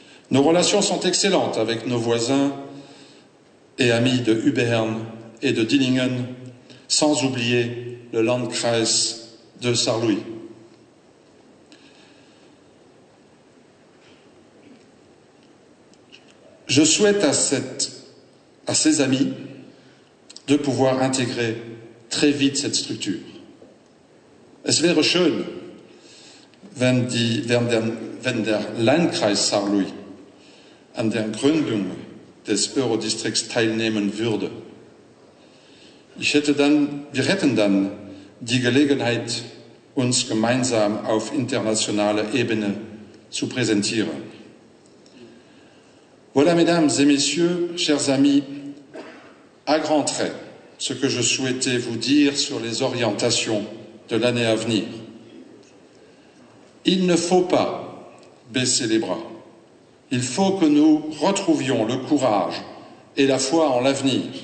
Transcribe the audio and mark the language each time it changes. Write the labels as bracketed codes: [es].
[fr] Nos relations sont excellentes avec nos voisins et amis de Ubern et de Dillingen, sans oublier le Landkreis de Saarlouis. Je souhaite à ces amis de pouvoir intégrer très vite cette structure. [de] Es wäre schön, wenn der Landkreis Saarlouis an der Gründung des Eurodistrikts teilnehmen würde. Wir hätten dann die Gelegenheit, uns gemeinsam auf internationaler Ebene zu präsentieren. [fr] Voilà, mesdames et messieurs, chers amis, à grands traits, ce que je souhaitais vous dire sur les orientations de l'année à venir. Il ne faut pas baisser les bras. Il faut que nous retrouvions le courage et la foi en l'avenir.